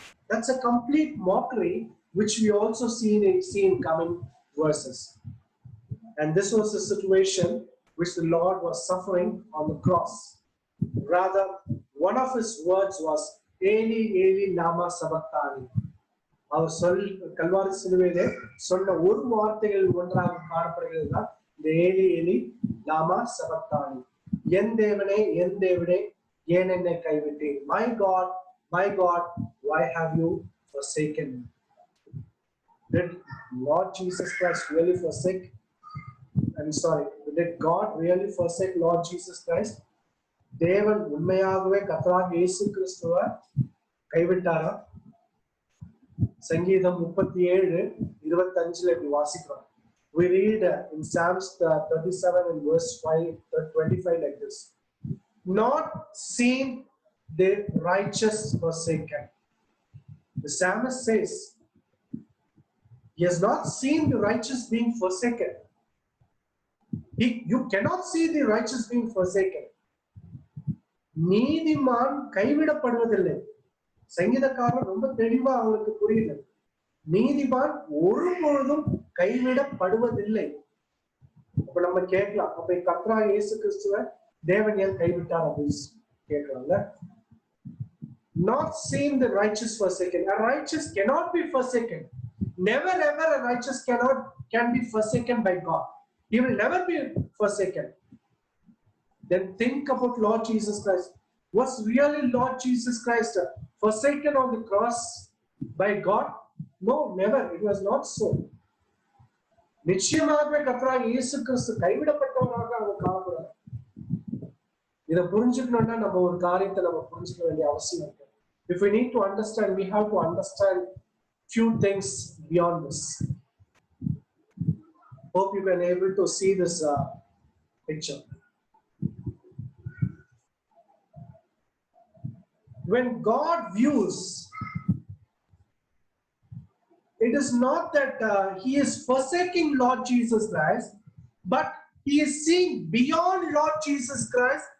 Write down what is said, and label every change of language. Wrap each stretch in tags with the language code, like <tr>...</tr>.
<en>That's a complete mockery, which we also see in coming verses. And this was the situation which the Lord was suffering on the cross. Rather, one of his words was,</en> <arc>Eli, Eli, lama sabachthani.</arc> <ta>அவர் கல்வாரி சிலுவையிலே சொன்ன ஒரு வார்த்தைகள் ஒன்றாக காணப்படுகிறது தான் இந்த</ta> <arc>ஏலி ஏலி லாமா சபக்தானி.</arc> <ta>என் தேவனே ஏன் என்னை கைவிட்டீர்?</ta> <en>My God, why have you forsaken me? Did Lord Jesus Christ really forsake? I'm sorry, did God really forsake Lord Jesus Christ?</en> <ta>தேவன் உண்மையாகவே கர்த்தராகிய இயேசு கிறிஸ்துவை கைவிட்டாரா? சங்கீதம் 37:25 இப்படி வாசிக்கிறோம்.</ta> <en>We read in Psalms 37 and verse 25 like this. Not seen the righteous forsaken. The psalmist says, he has not seen the righteous being forsaken. You cannot see the righteous being forsaken.</en> <ta>நீதிமான் கைவிடப்படுவதில்லை. சங்கீதக்காரர் ரொம்ப தெளிவா அவருக்கு புரியுது. நீதிமான் ஒருபொழுதும் கைவிடப்படுவதில்லை. அப்ப நம்ம கேட்கலாம், அப்ப கர்த்தராகிய இயேசு கிறிஸ்துவை தேவன் ஏன் கைவிட்டார் அப்படின்னு கேட்கலாம்ல.</ta> <en>Not seen the righteous forsaken. A righteous cannot be forsaken. Never ever a righteous can be forsaken by God. He will never be forsaken. Then think about Lord Jesus Christ. Was really Lord Jesus Christ forsaken on the cross by God? No, never. It was not so.</en> <ta>நிச்சயமாகவே கர்த்தராகிய இயேசு கிறிஸ்து கைவிடப்பட்டவராக அவர் காணப்படுறார். இதை புரிஞ்சுக்கணும்னா நம்ம ஒரு காரியத்தை நம்ம புரிஞ்சுக்க வேண்டிய அவசியம் இருக்கு.</ta> <en>If we need to understand, we have to understand few things beyond this. Hope you can able to see this picture. When God views, it is not that he is forsaking Lord Jesus Christ, but he is seeing beyond Lord Jesus Christ.</en>